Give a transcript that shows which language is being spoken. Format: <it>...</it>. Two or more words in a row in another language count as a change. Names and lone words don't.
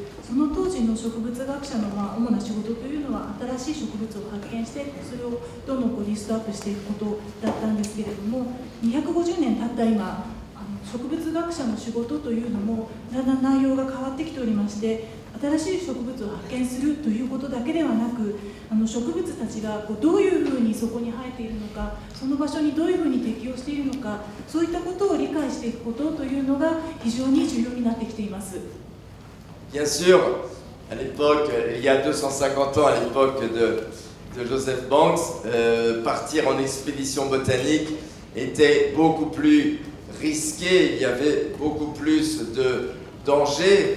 <ja>その当時の植物学者の主な仕事というのは新しい植物を発見してそれをどんどんリストアップしていくことだったんですけれども、250年経った今、植物学者の仕事というのもだんだん内容が変わってきておりまして、新しい植物を発見するということだけではなく、植物たちがどういうふうにそこに生えているのか、その場所にどういうふうに適応しているのか、そういったことを理解していくことというのが非常に重要になってきています。</ja> <fr>Bien sûr, à l'époque, il y a 250 ans, à l'époque de Joseph Banks, partir en expédition botanique était beaucoup plus risqué, il y avait beaucoup plus de danger.</fr>